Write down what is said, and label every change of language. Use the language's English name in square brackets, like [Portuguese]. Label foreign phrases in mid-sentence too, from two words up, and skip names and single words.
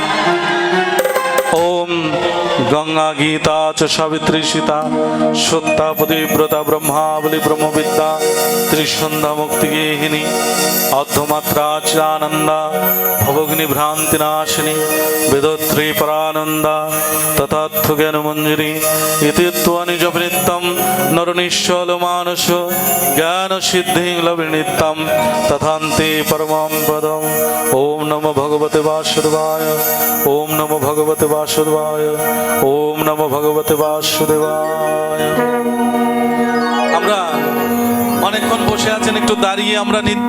[Sanskrit] ওম গঙ্গা গীতা চ সাবিত্রী সীতা সত্তা পতিব্রতা ব্রহ্মাবলী ব্রহ্মবিদ্যা ত্রিসন্ধ্যা মুক্তিগেহিনী অর্ধমাত্রা চানন্দা ভবগ্নি ভ্রান্তি নাশিনী বেদত্রী পরানন্দা তথার্থ জ্ঞান মঞ্জুরি ইতি নিজ নিত্যম নরনিশ্চল মানস জ্ঞান সিদ্ধি লভে নিত্যম তথান্তে পরমম পদম। ওম নমো ভগবতে বাসুদেবায়, ওম নমো ভগবতে বাসুদেবায়, ওম নমো ভগবতে বাসুদেবায়। [Bangla] আমরা অনেকক্ষণ বসে আছেন, একটু দাঁড়িয়ে আমরা নিত্য